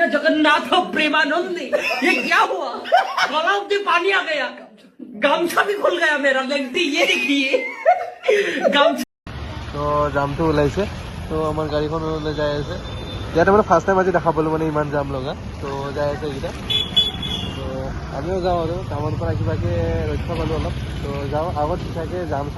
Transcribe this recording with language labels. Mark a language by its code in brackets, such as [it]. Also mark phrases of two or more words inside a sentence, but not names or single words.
[hi] जगन्नाथ प्रेमानंद ये क्या हुआ तालाब में पानी आ गया गामछा भी खुल गया मेरा लगती ये देखिए गामछा [as] তো জামটো ওলাইছে তো আমাৰ গাড়ীখন ওলাই যাই আছে ইয়াতে মানে [en] first time [as] আজি দেখা পালো মানে ইমান জাম লগা তো যাই আছে এইকেইটা তো আমিও যাওঁ আৰু কামৰ পৰা কিবাকে ৰক্ষা পালোঁ অলপ তো যাওঁ আগত চাগে জাম চাম